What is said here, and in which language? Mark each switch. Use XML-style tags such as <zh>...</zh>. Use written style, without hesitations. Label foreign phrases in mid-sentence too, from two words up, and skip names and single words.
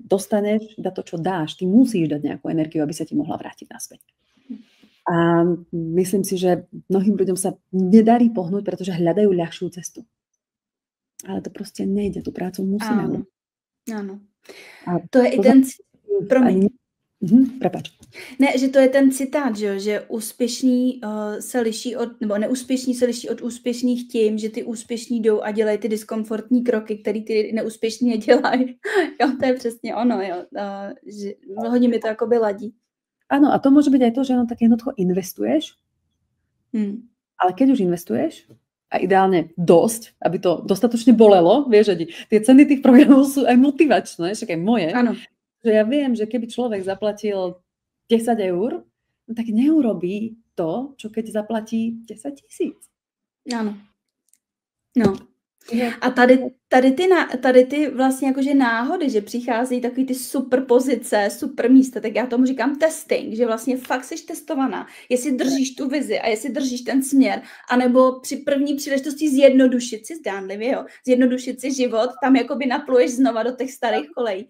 <sk>Dostaneš, dá to, čo dáš. Ty musíš dať nejakú energiu, aby sa ti mohla vrátiť naspäť. A myslím si, že mnohým ľuďom sa nedarí pohnúť, pretože hľadajú ľahšiu cestu. Ale to proste nejde, tú prácu musíme.</sk> <cs>Áno. A to je i ten... Promiň.</cs> <sk>Prepač.</sk> <cs>Ne, že to je ten citát, že úspěšní se liší od, nebo neúspěšní se liší od úspěšných tím, že ty úspěšní jdou a dělají ty diskomfortní kroky, které ty neúspěšní nedělají. Jo, to je přesně ono, jo. Že hodně mi to jakoby ladí.</cs> <sk>Áno, a to môže byť aj to, že tak jednoducho investuješ, ale keď už investuješ, a ideálne dosť, aby to dostatočne bolelo, vieš, že tie ceny tých programov sú aj motivačné, však aj moje. Áno. Že ja viem, že keby človek zaplatil 10 eur, tak neurobí to, čo keď zaplatí 10 000. Áno.</sk> <cs>No. A tady ty vlastně jakože náhody, že přicházejí takový ty super pozice, super místa, tak já tomu říkám testing, že vlastně fakt jsi testovaná, jestli držíš tu vizi a jestli držíš ten směr, anebo při první příležitosti zjednodušit si, zdánlivě, jo, zjednodušit si život, tam jakoby napluješ znova do těch starých kolejí.</cs>